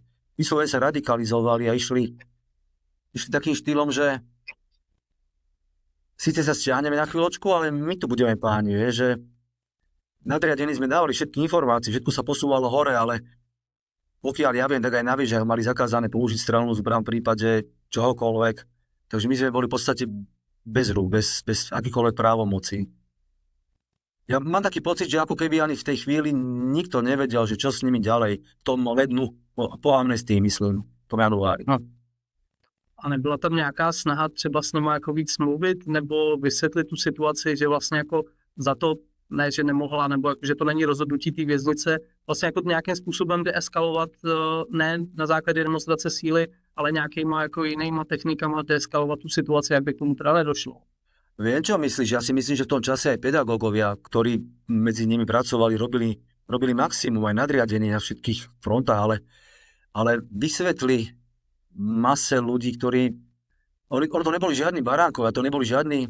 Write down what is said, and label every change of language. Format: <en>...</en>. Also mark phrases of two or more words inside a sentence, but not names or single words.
<sk>Vyslovene sa radikalizovali a išli takým štýlom, že síce sa stiahneme na chvíľočku, ale my tu budeme páni, že nadriadení sme dávali všetky informácie, všetko sa posúvalo hore, ale pokiaľ ja viem, tak aj na výžach mali zakázané použiť strelnú zbraň v prípade čohokoľvek. Takže my sme boli v podstate bez rúk, bez akýkoľvek právomoci. Ja mám taký pocit, že ako keby ani v tej chvíli nikto nevedel, že čo s nimi ďalej v tom lednu, po amnestii, myslím, v tom januári. No.</sk> <cs>A nebyla tam nějaká snaha třeba s nimi jako víc mluvit nebo vysvětlit tu situaci, že vlastně jako za to, ne, že nemohla, nebo jako, že to není rozhodnutí té věznice, vlastně jako nějakým způsobem deeskalovat, ne na základě demonstrace síly, ale nějakýma jako jinýma technikama deeskalovat tu situaci, jak by k tomu teda nedošlo.</cs> <sk>Viem, čo myslíš? Ja si myslím, že v tom čase aj pedagógovia, ktorí medzi nimi pracovali, robili maximum aj nadriadení na všetkých frontách, ale vysvetli mase ľudí, ktorí... Oni to neboli žiadni baránkovia, to neboli žiadni...</sk>